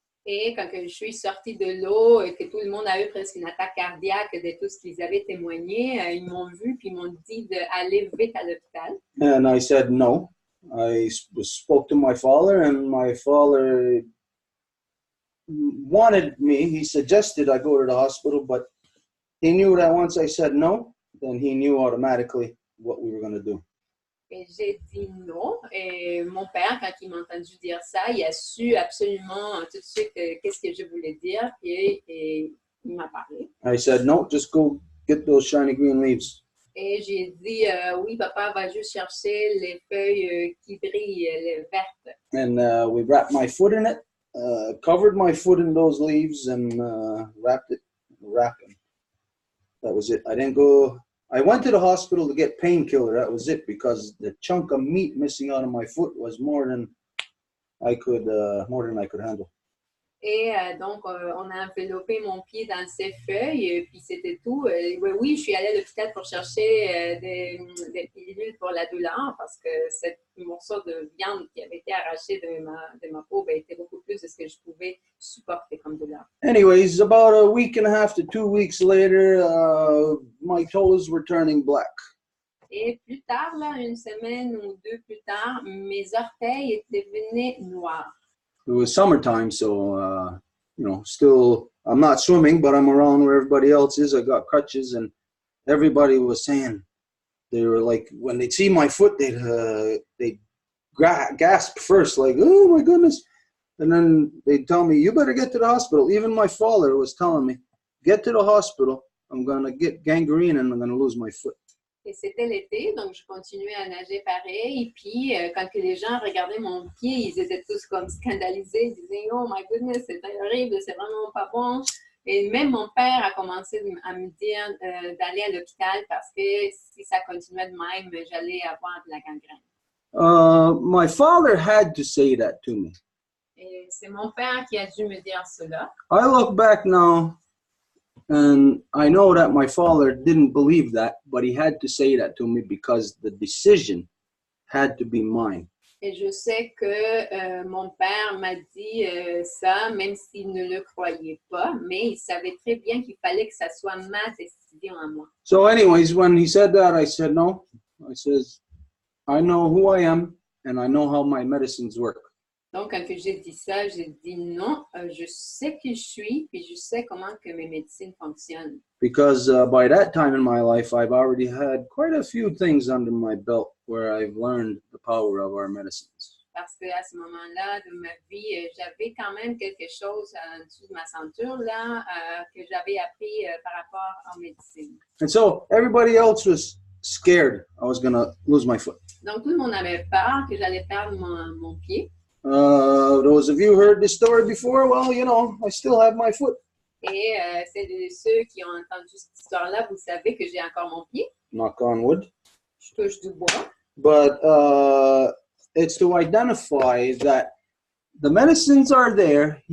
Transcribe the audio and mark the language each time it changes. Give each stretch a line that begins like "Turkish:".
French: Et quand je suis sortie de l'eau et que tout le monde a eu presque une attaque cardiaque de tout ce qu'ils avaient témoigné, ils m'ont vu puis ils m'ont dit d'aller vite à l'hôpital.
English: And I said no. I spoke to my father, and my father wanted me. He suggested I go to the hospital, but he knew that once I said no, then he knew automatically what we were going to do.
French: Et j'ai dit non. Et mon père, quand il m'a entendu dire ça, il a su absolument tout de suite qu'est-ce que je voulais dire. Et il m'a parlé.
English: I said, no, just go get those shiny green leaves.
French: Et j'ai dit, oui, papa va juste chercher les feuilles qui brillent, les vertes.
English: And we wrapped my foot in it, covered my foot in those leaves, and wrapped it. That was it. I went to the hospital to get painkiller. That was it, because the chunk of meat missing out of my foot was more than I could handle.
French: Et donc, on a enveloppé mon pied dans ces feuilles, puis c'était tout. Oui, je suis allée à l'hôpital pour chercher des pilules pour la douleur, parce que ce morceau de viande qui avait été arraché de ma peau était beaucoup plus de ce que je pouvais supporter comme douleur.
English: Anyways, about a week and a half to 2 weeks later, my toes were turning black.
French: Et plus tard, là, une semaine ou deux plus tard, mes orteils devenaient noirs.
English: It was summertime, so, still, I'm not swimming, but I'm around where everybody else is. I got crutches, and everybody was saying, they were like, when they'd see my foot, they'd gasp first, like, oh my goodness. And then they'd tell me, you better get to the hospital. Even my father was telling me, get to the hospital. I'm going to get gangrene and I'm going to lose my foot.
French: Et c'était l'été, donc je continuais à nager pareil. Et puis, quand que les gens regardaient mon pied, ils étaient tous comme scandalisés. Ils disaient,
English: oh my goodness,
French: c'est horrible, c'est vraiment pas bon. Et même mon père a commencé à me dire d'aller à l'hôpital parce que si ça continuait de même, j'allais avoir de la gangrène.
English: My father had to say that to me.
French: Et c'est mon père qui a dû me dire cela.
English: I look back now, and I know that my father didn't believe that, but he had to say that to me because the decision had to be mine.
French: Et je sais que mon père m'a dit ça, même s'il ne le croyait pas, mais il savait très bien qu'il fallait que ça soit ma décision à moi.
English: So anyways, when he said that, I said no. I says, I know who I am, and I know how my medicines work.
French: Donc, quand j'ai dit ça, j'ai dit non, je sais qui je suis, puis je sais comment que mes médecines fonctionnent.
English: Because by that time in my life, I've already had quite a few things under my belt where I've learned the power of our medicines.
French: Parce qu'à ce moment-là de ma vie, j'avais quand même quelque chose en dessous de ma ceinture là, que j'avais appris par rapport en médecine.
English: And so everybody else was scared I was going to lose my foot.
French: Donc, tout le monde avait peur que j'allais perdre mon pied.
English: Those of you who heard this story before, well, you know, I still have my foot.
French: Et c'est de ceux qui ont entendu cette histoire-là, vous savez que j'ai encore mon pied.
English: Knock on wood.
French: Je touche du bois.
English: But it's to identify that the medicines are there.